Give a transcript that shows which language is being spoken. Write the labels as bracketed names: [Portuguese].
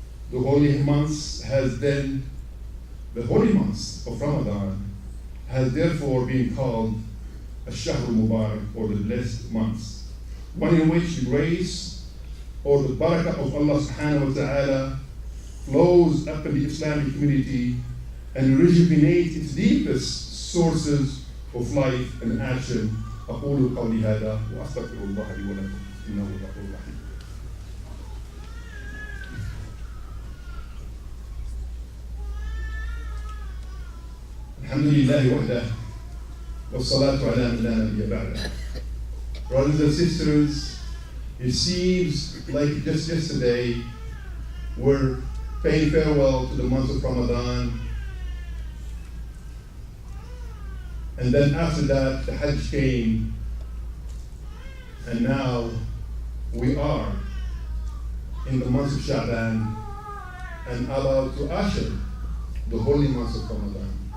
[English] The holy months of Ramadan has therefore been called Ash-Shahr al-Mubarak, or the blessed months, one in which the grace or the barakah of Allah subhanahu wa ta'ala flows up in the Islamic community and rejuvenates its deepest sources of life and action. [Arabic] أقول قولي هذا وأستغفر الله لي ولكم إنه غفور رحيم. الحمد لله وحده والصلاة على من لا نبي بعده. [English] Brothers and sisters, it seems like just yesterday we're paying farewell to the month of Ramadan, and then after that the Hajj came, and now we are in the month of Sha'ban and about to usher the holy month of Ramadan.